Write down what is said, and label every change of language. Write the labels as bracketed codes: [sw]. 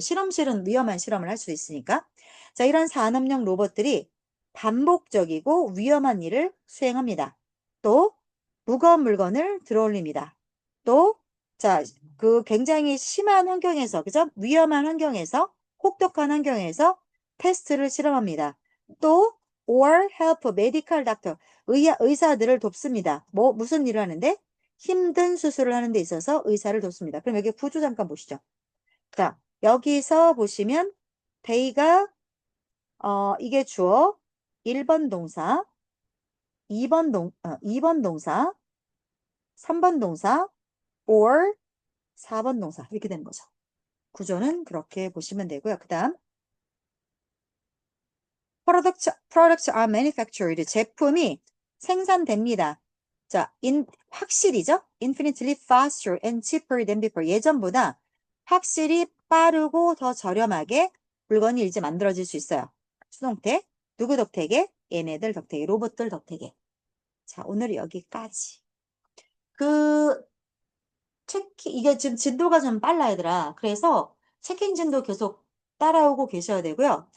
[ko] 실험실은 위험한 실험을 할 수 있으니까. 자, 이런 산업용 로봇들이 반복적이고 위험한 일을 수행합니다. 또 무거운 물건을 들어올립니다. 또, 자, 그 굉장히 심한 환경에서, 그죠? 위험한 환경에서, 혹독한 환경에서 테스트를 실험합니다. 또, [en] or help medical doctor, [ko] 의사들을 돕습니다. 무슨 일을 하는데? 힘든 수술을 하는 데 있어서 의사를 돕습니다. 그럼 여기 구조 잠깐 보시죠. 자, 여기서 보시면 they가 이게 주어 1번 동사, 2번 동사, 3번 동사, or 4번 동사 이렇게 되는 거죠. 구조는 그렇게 보시면 되고요. 그 다음 [en] products are manufactured. [ko] 제품이 생산됩니다. 자, 확실히죠? [en] infinitely faster and cheaper than before. [ko] 예전보다 확실히 빠르고 더 저렴하게 물건이 이제 만들어질 수 있어요. 수동태, 누구 덕택에? 얘네들 덕택에, 로봇들 덕택에. 자, 오늘 여기까지. 그, 이게 지금 진도가 좀 빨라, 얘들아. 그래서 체킹 진도 계속 따라오고 계셔야 되고요.